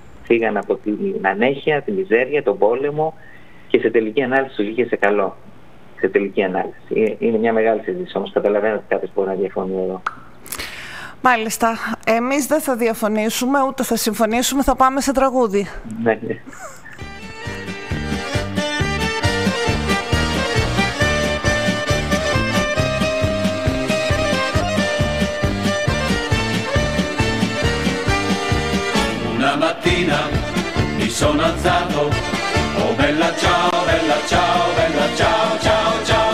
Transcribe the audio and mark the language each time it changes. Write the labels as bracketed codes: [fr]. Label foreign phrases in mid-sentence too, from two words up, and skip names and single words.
[el] Φύγαν από την ανέχεια, την μιζέρια, τον πόλεμο, και σε τελική ανάλυση τους βγήκε σε καλό. Σε τελική ανάλυση. Είναι μια μεγάλη συζήτηση, όμως καταλαβαίνω ότι κάποιος μπορεί να διαφωνεί εδώ. Μάλιστα. Εμείς δεν θα διαφωνήσουμε, ούτε θα συμφωνήσουμε, θα πάμε σε τραγούδι. Ναι. [it] Una mattina mi sono alzato, oh bella ciao, bella ciao, bella ciao, ciao, ciao.